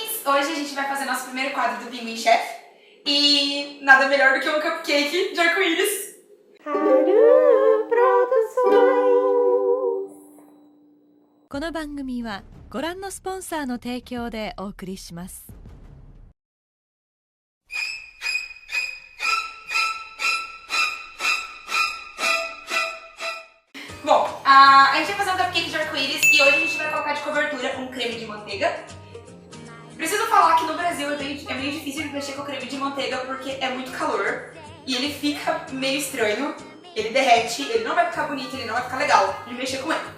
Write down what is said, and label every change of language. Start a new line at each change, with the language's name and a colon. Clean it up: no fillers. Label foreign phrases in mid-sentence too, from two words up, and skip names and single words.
Portuguese: Hoje a gente vai fazer nosso primeiro quadro do Pinguim Chef. E nada melhor do que um cupcake de arco-íris. Haru Produções.
Japanese: この番組はご覧のスポンサーの提供でお送りします。
Portuguese: Bom, a gente vai fazer um cupcake de arco-íris e hoje a gente vai colocar de cobertura um creme de manteiga. Preciso falar que no Brasil é meio difícil de mexer com creme de manteiga porque é muito calor e ele fica meio estranho, ele derrete, ele não vai ficar bonito, ele não vai ficar legal de mexer com ele.